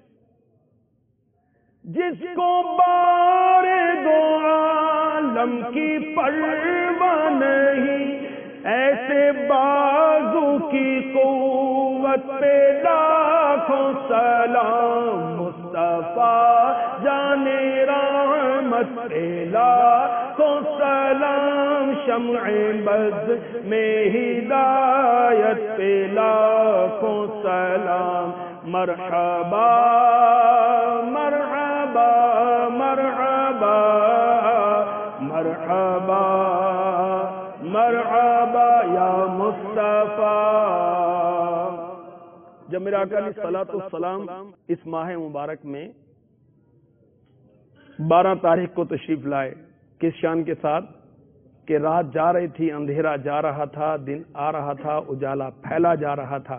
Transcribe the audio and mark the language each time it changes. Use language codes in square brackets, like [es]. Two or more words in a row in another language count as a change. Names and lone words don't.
[ur] جس کو بار دو عالم کی پرواہ نہیں، ایسے بازو کی قوت پہ لاکھوں سلام. مصطفیٰ جان رحمت پہ لاکھوں سلام. شمع بز میں ہدایت پہ لاکھوں سلام. مرحبا مرحبا مرحبا مرحبا مرحبا یا مصطفیٰ. جب میرے آقا [ar] علیہ الصلوۃ والسلام [ur] اس ماہ مبارک میں 12 تاریخ کو تشریف لائے، کس شان کے ساتھ کہ رات جا رہی تھی، اندھیرا جا رہا تھا، دن آ رہا تھا، اجالا پھیلا جا رہا تھا.